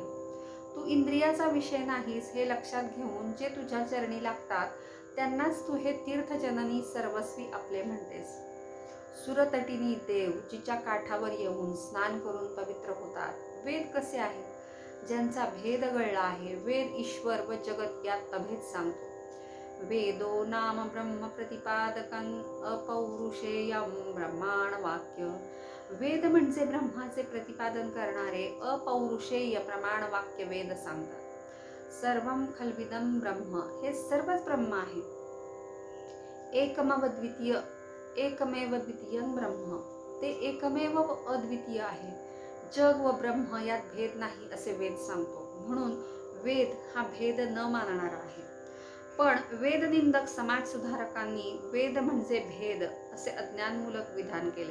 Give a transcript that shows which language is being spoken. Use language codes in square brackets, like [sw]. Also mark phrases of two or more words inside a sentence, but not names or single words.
[mr] तू इंद्रियाचा विषय नाहीस हे लक्षात घेऊन जे तुझ्या चरणी लागतात, त्यांनाच तू हे तीर्थजननी सर्वस्वी आपले म्हणतेस. सुरतटिनी देव जिच्या काठावर येऊन स्नान करून पवित्र होतात. वेद कसे आहेत, ज्यांचा भेद गळला आहे. वेद ईश्वर व जगत यात अभेद सांगतो. [sa] वेदो नाम ब्रह्म प्रतिपादकं अपौरुषेयं ब्रह्माण वाक्य. [mr] वेद म्हणजे ब्रह्माचे प्रतिपादन करणारे अपौरुषेय प्रमाण वाक्य वेद सांगतात. [sa] सर्वं खल्विदं ब्रह्म, [mr] हे सर्वच ब्रह्म आहे. [sa] एकमेव द्वितीयं ब्रह्म, [mr] ते एकमेव व अद्वितीय आहे. जग व ब्रह्म यात भेद नाही असे वेद सांगतो. म्हणून वेद हा भेद न मानणारा आहे. पण वेदनिंदक समाजसुधारकांनी वेद म्हणजे भेद असे अज्ञानमूलक विधान केले.